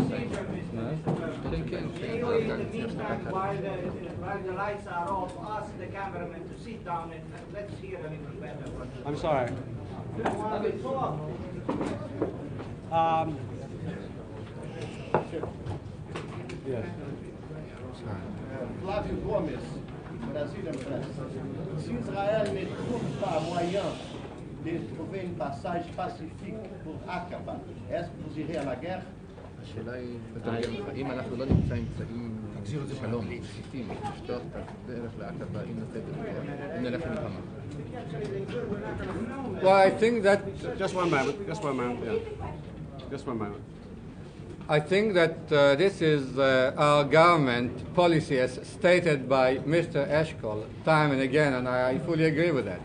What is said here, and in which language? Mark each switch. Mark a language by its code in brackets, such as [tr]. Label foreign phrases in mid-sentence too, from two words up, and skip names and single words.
[en] Anyway, in the meantime, while the lights are off, ask the cameraman to sit down and let's hear a little better. I'm sorry. Yes. Flávio Gomes, Brasil Presse. [fr] Si Israël ne trouve pas moyen de trouver une passage pacifique pour Aqaba, est-ce que vous irez à la guerre? [he] השאלה היא, אם אנחנו לא נמצא אמצעים שלום, פשוטים, לפתוח את הדרך לעקבה, אם נלך למלחמה. [en] Well, I think that... Just one moment, yeah. Just one moment. I think that this is our government policy as stated by Mr. Eshkol time and again, and I fully agree with that.